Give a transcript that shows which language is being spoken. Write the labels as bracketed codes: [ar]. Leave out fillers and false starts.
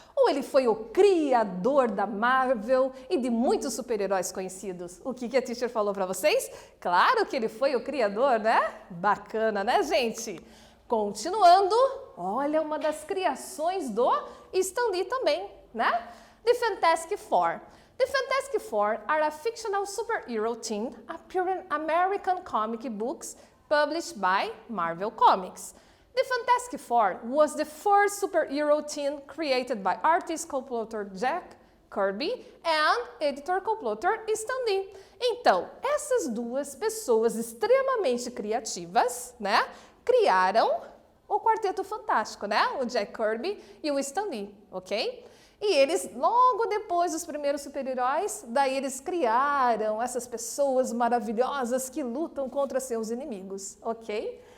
[pt] Ou ele foi o criador da Marvel e de muitos super-heróis conhecidos? O que a teacher falou para vocês? Claro que ele foi o criador, né? Bacana, né, gente? Continuando, olha uma das criações do Stan Lee também, né? [en] The Fantastic Four. The Fantastic Four are a fictional superhero team appearing in American comic books published by Marvel Comics. The Fantastic Four was the first superhero team created by artist co-plotter Jack Kirby and editor co-plotter Stan Lee. [pt] Então, essas duas pessoas extremamente criativas, né, criaram o Quarteto Fantástico, né? O Jack Kirby e o Stan Lee, ok? E eles, logo depois dos primeiros super-heróis, daí eles criaram essas pessoas maravilhosas que lutam contra seus inimigos, ok?